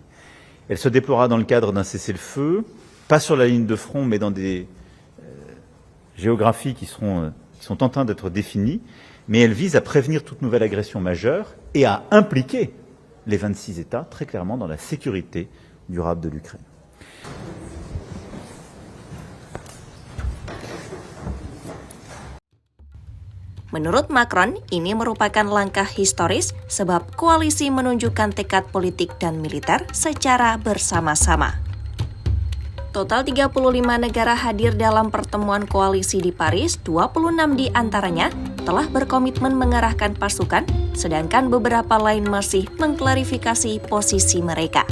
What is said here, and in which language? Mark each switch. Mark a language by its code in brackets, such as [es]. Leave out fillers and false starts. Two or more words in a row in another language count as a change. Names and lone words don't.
[fr] Elle se déploiera dans le cadre d'un cessez-le-feu, pas sur la ligne de front, mais dans des géographies qui sont en train d'être définies, mais elle vise à prévenir toute nouvelle agression majeure et à impliquer les 26 États très clairement dans la sécurité durable de l'Ukraine. [id] Menurut Macron, ini merupakan langkah historis sebab koalisi menunjukkan tekad politik dan militer secara bersama-sama. Total 35 negara hadir dalam pertemuan koalisi di Paris, 26 di antaranya telah berkomitmen mengerahkan pasukan, sedangkan beberapa lain masih mengklarifikasi posisi mereka.